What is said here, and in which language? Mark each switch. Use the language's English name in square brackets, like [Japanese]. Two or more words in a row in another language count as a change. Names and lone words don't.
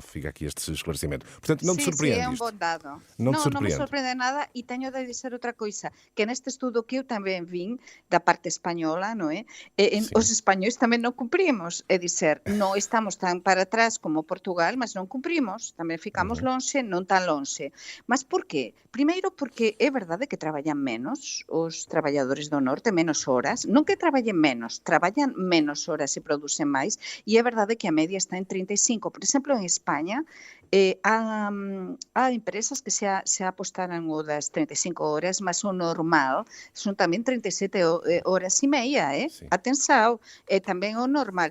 [Portuguese] Fica aqui este esclarecimento. Portanto, não te surpreende. Sim, é um bom dado. Não me surpreende nada, e tenho de dizer outra coisa, que neste estudo que eu também vim da parte espanhola, não é? Os espanhóis também não cumprimos, é dizer, não estamos tan para trás como Portugal, mas [Galician] non cumprimos, tamén ficamos lonxe, non tan lonxe. [Portuguese] Mas por qué? [Galician] Primeiro porque é verdade que traballan menos os traballadores do norte, menos horas, non que traballen menos, traballan menos horas e producen máis, e é verdade que a media está en 35. Por exemplo, en España, há empresas que se apostaran o das 35 horas, mas o normal son tamén 37 horas e meia, Atenção, é tamén o normal.